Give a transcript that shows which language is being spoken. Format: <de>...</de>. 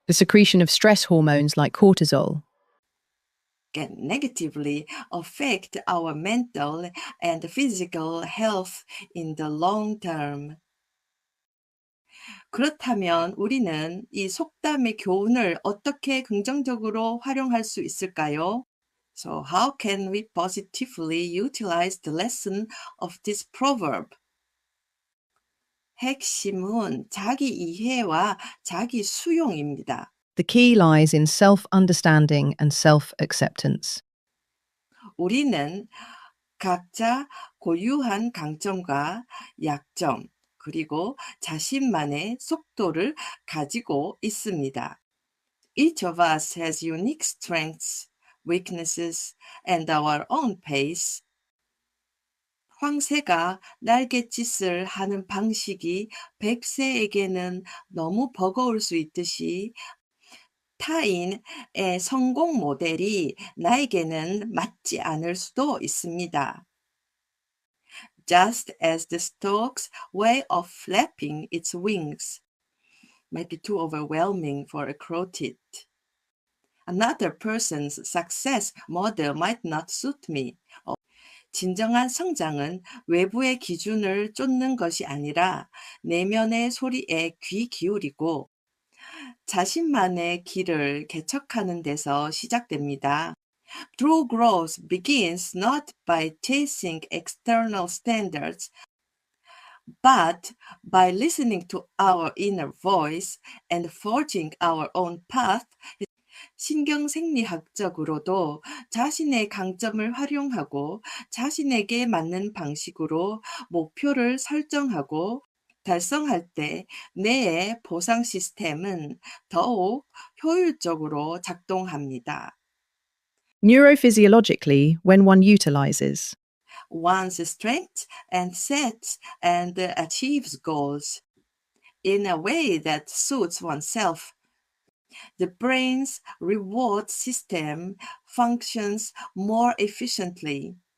<en>the secretion of stress hormones like cortisol Can negatively affect our mental and physical health in the long term.</en> <ko>그렇다면 우리는 이 속담의 교훈을 어떻게 긍정적으로 활용할 수 있을까요?</ko> <en>So how can we positively utilize the lesson of this proverb?</en> <ko>핵심은 자기 이해와 자기 수용입니다.</ko> <en>The key lies in self-understanding and self-acceptance.</en> <ko>우리는 각자 고유한 강점과 약점, 그리고 자신만의 속도를 가지고 있습니다.</ko> <en>Each of us has unique strengths, weaknesses, and our own pace.</en> <ko>황새가 날갯짓을 하는 방식이 백새에게는 너무 버거울 수 있듯이 타인의 성공 모델이 나에게는 맞지 않을 수도 있습니다.</ko> <en>Just as the stork's way of flapping its wings might be too overwhelming for a crotid. Another person's success model might not suit me.</en> <ko>진정한 성장은 외부의 기준을 쫓는 것이 아니라 내면의 소리에 귀 기울이고 자신만의 길을 개척하는 데서 시작됩니다.</ko> <en>True growth begins not by chasing external standards, but by listening to our inner voice and forging our own path.</en> <ko>신경생리학적으로도 자신의 강점을 활용하고 자신에게 맞는 방식으로 목표를 설정하고 달성할 때 뇌의 보상 시스템은 더욱 효율적으로 작동합니다.</ko> <en>Neurophysiologically, when one utilizes One's strengths and sets and achieves goals in a way that suits oneself, the brain's reward system functions more efficiently.</en>